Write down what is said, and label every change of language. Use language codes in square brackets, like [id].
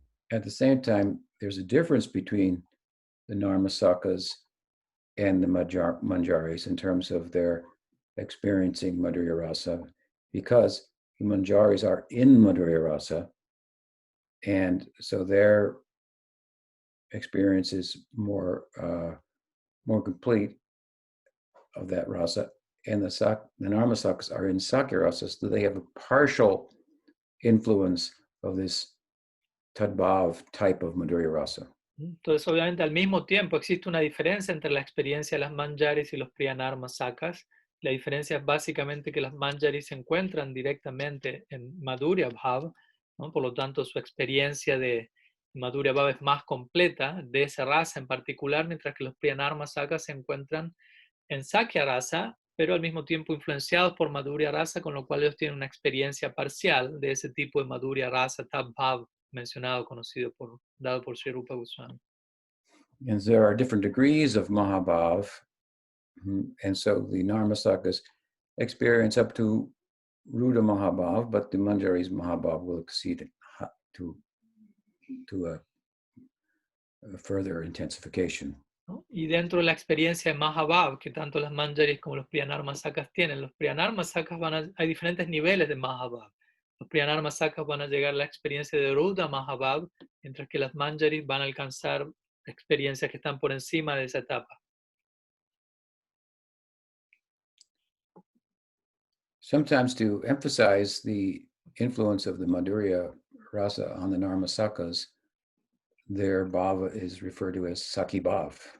[en] At the same time, there's a difference between the Narmasakas and the Manjaris in terms of their experiencing Madhurya Rasa, because the Manjaris are in Madhurya Rasa, and so their experience is more complete of that rasa, and the Narmasakas are in Sakhya Rasa, so they have a partial influence of this Tadbhav type of Madhurya Rasa. [es] Entonces, obviamente, al mismo tiempo existe una diferencia entre la experiencia de las manjaris y los priyanarmasakas. La diferencia es básicamente que las manjaris se encuentran directamente en Madhurya Bhav, ¿no? Por lo tanto, su experiencia de Madhurya Bhav es más completa, de esa raza en particular, mientras que los priyanarmasakas se encuentran en Sakhya Rasa, pero al mismo tiempo influenciados por Madhurya Rasa, con lo cual ellos tienen una experiencia parcial de ese tipo de Madhurya Rasa, Tab Bhav, mencionado, conocido dado por Sri Rupa Goswami. [en] And there are different degrees of Mahabhav. And so the Narmasakas experience up to Ruda Mahabhav, but the Manjaris Mahabhav will exceed it to a further intensification. [es] ¿No? Y dentro de la experiencia de Mahabhav, que tanto las Manjaris como los Priyanarmasakas tienen, los Priyanarmasakas hay diferentes niveles de Mahabhav. Los Priyanarmasakas van a llegar a la experiencia de Ruda Mahabhav, mientras que las Manjaris van a alcanzar experiencias que están por encima de esa etapa. [en] Sometimes to emphasize the influence of the Madhurya rasa on the Narmasakas, their bhava is referred to as Sakhi bhav.